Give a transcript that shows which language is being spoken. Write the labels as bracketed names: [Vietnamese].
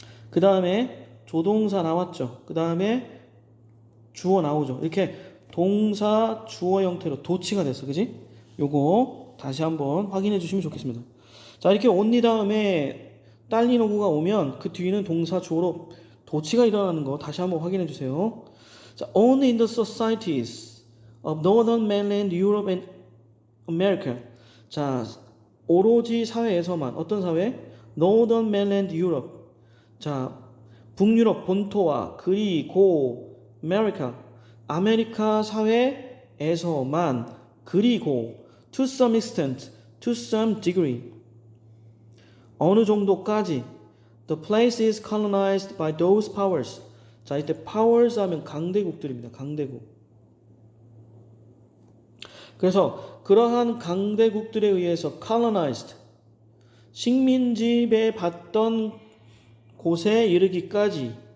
[Korean] 그 다음에 조동사 나왔죠. 그 다음에 주어 나오죠. 이렇게 동사 주어 형태로 도치가 됐어. 그지? 요거 다시 한번 확인해 주시면 좋겠습니다. 자, 이렇게 only 다음에 딸린 어구가 오면 그 뒤는 동사 주어로 도치가 일어나는 거 다시 한번 확인해 주세요. [English] 자, only in the societies of Northern Mainland Europe and America. [Korean] 자, 오로지 사회에서만 어떤 사회? [English] Northern Mainland Europe. [Korean] 자, 북유럽 본토와 그리고 아메리카 사회에서만 그리고 [English] to some extent, to some degree [Korean] 어느 정도까지 [English] the place is colonized by those powers. [Korean] 자, 이때 powers 하면 강대국들입니다. 강대국. 그래서 그러한 강대국들에 의해서 colonized 식민지배 받던 곳에 이르기까지.